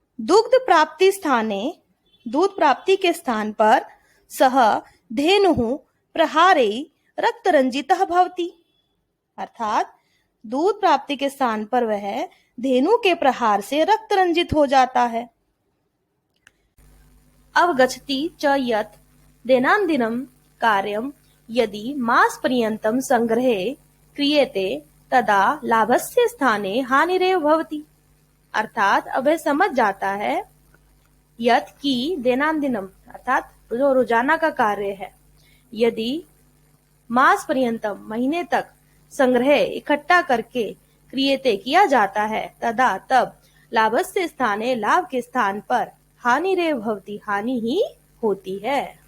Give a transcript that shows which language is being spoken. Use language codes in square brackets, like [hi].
[sa] दुग्ध प्राप्ति स्थाने, [hi] दूध प्राप्ति के स्थान पर [sa] सह धेनुः प्रहारे रक्त रंजितः भवति। [hi] अर्थात दूध प्राप्ति के स्थान पर वह धेनु के प्रहार से रक्त रंजित हो जाता है। [sa] अवगच्छति च यत् दैनन्दिनं कार्यं यदि मास पर्यन्तं संग्रहे क्रियते तदा लाभस्य स्थाने हानिरेव भवति। [hi] अर्थात अब वह समझ जाता है यत् की दैनन्दिनम अर्थात जो रोजाना का कार्य है, यदि [sa] मास पर्यंतम [hi] महीने तक संग्रह इकट्ठा करके क्रियते किया जाता है, तदा तब [sa] लाभस्य स्थाने [hi] लाभ के स्थान पर [sa] हानिरेव भवति [hi] हानि ही होती है।